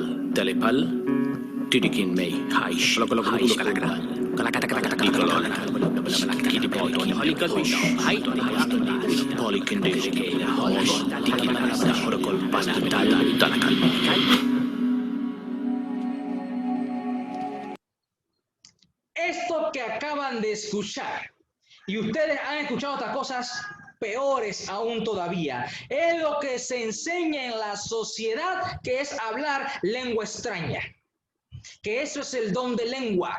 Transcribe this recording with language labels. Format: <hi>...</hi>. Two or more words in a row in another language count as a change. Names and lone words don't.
<es>telepal, tirikin mei, haish, haish kalakal, kalakata nikolon, kidipol, holikalpish, hai, polikindishke, hosh, tikinasa, horokol, pastitala, talakal. Esto que acaban de escuchar, y ustedes han escuchado otras cosas peores aún todavía, es lo que se enseña en la sociedad, que es hablar lengua extraña, que eso es el don de lengua.</es>